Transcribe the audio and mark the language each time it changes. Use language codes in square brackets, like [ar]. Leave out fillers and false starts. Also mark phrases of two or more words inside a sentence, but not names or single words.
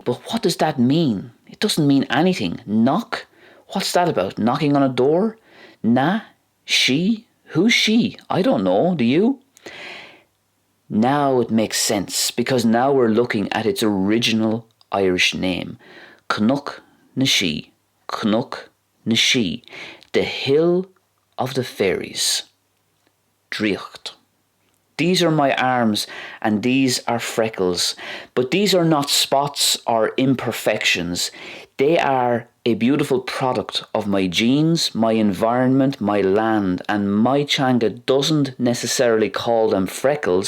[en] But what does that mean? It doesn't mean anything. Knock? What's that about? Knocking on a door? Na? She? Who's she? I don't know. Do you? Now it makes sense, because now we're looking at its original Irish name. [ga] Cnoc na Shee. Cnoc na Shee. [en] The Hill of the Fairies. Driocht. These are my arms and these are freckles, but these are not spots or imperfections. They are a beautiful product of my genes, my environment, my land, and my Changa doesn't necessarily call them freckles.